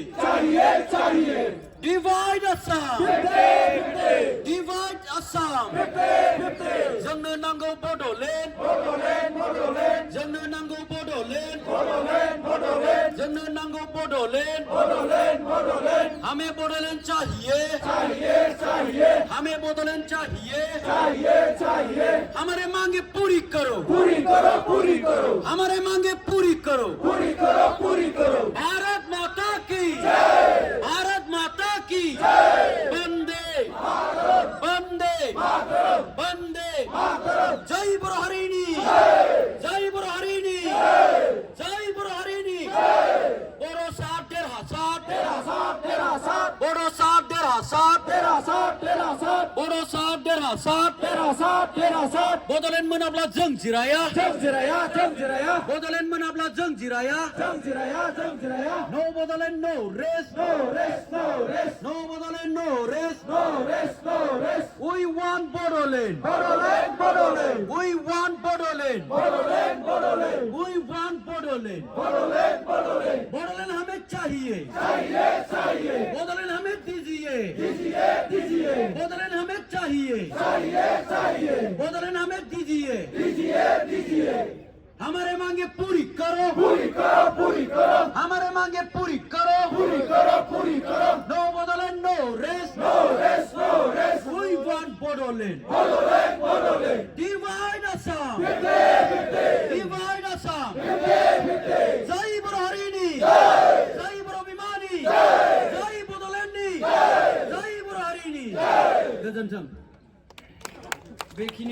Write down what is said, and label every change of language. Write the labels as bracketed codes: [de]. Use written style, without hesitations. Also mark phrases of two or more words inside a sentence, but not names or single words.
[hi] चाहिए, चाहिए. [en] Divide Assam. Fifty, fifty. Divide Assam. Fifty, fifty. [brx] जोंनो नांगौ Bodoland. Bodoland, Bodoland. जोंनो नांगौ Bodoland. Bodoland, Bodoland. जोंनो नांगौ Bodoland. Bodoland, Bodoland. [hi] हमें Bodoland चाहिए. चाहिए, चाहिए. हमें Bodoland चाहिए. चाहिए, चाहिए. हमारे मांगे पूरी करो. पूरी करो, पूरी करो. हमारे मांगे पूरी करो. पूरी करो, पूरी करो. भारत माता की. भारत माता की. वंदे वंदे वंदे. जय बुरहारिनी. जय बुरहारिनी. जय बुरहारिनी. बोरो साथ डेरा साथ. तेरा साथ, तेरा साथ. बोरो साथ डेरा साथ. तेरा साथ, तेरा साथ. बोरो साथ डेरा साथ. तेरा साथ, तेरा साथ. [brx] Bodoland मोनाब्ला जों जिराया. जम जिराया, जम जिराया. Bodoland मोनाब्ला जों जिराया. जम जिराया, जम जिराया. [en] No Bodoland, no rest. No rest, no rest. No Bodoland, no rest. No rest, no rest. We want Bodoland. Bodoland, Bodoland. We want Bodoland. Bodoland, Bodoland. We want Bodoland. Bodoland, Bodoland. [hi] Bodoland हमें चाहिए. चाहिए, चाहिए. Bodoland हमें दीजिए. दीजिए, दीजिए. Bodoland हमें चाहिए. चाहिए, चाहिए. Bodoland हमें दीजिए. दीजिए, दीजिए. हमारे मांगे पूरी करो. पूरी करो, पूरी करो. हमारे मांगे पूरी करो. पूरी करो, पूरी करो. [en] No Bodoland, no rest. No rest, no rest. We want Bodoland. Bodoland, Bodoland. Divide Assam. Fifty, fifty. Divide Assam. Fifty, fifty. [hi] Jai Burharini. Jai Burabimani. [brx] Jai Bodolandni. Jai Burharini. Gozontong. बेखिनि